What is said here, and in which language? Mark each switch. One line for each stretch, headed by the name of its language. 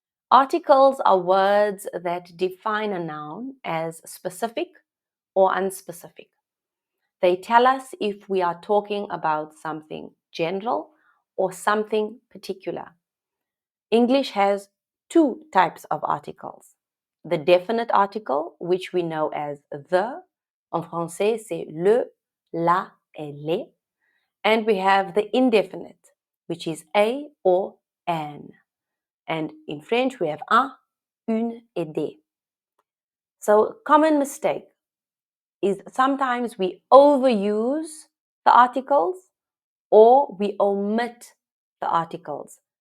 English: Articles are words that define a noun as specific or unspecific. They tell us if we are talking about something general or something particular. English has 2 types of articles. The definite article, which we know as the.
French: En français, c'est le, la et les.
English: And we have the indefinite, which is a or an. And in French, we have
French: un, une et des.
English: So, common mistake is sometimes we overuse the articles or we omit the articles.